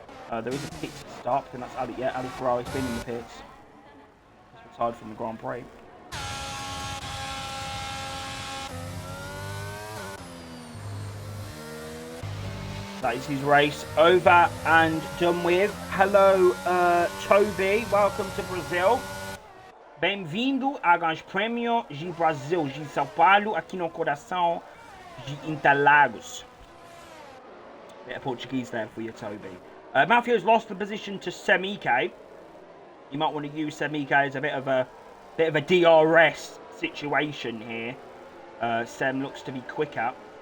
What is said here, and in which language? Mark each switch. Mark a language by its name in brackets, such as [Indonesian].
[English] There is a pit stop. I think that's Ali. Yeah, Ali Ferrari's been in the pits. He's retired from the Grand Prix. That is his race over and done with. Hello, Toby. Welcome to Brazil. [Portuguese] Bem-vindo ao Grande Prêmio de Brasil, de São Paulo, aqui no coração de Interlagos. [English] Bit of Portuguese there for you, Toby. Matthew's lost the position to Semike. You might want to use Semike as a bit of a DRS situation here. Sem looks to be quicker.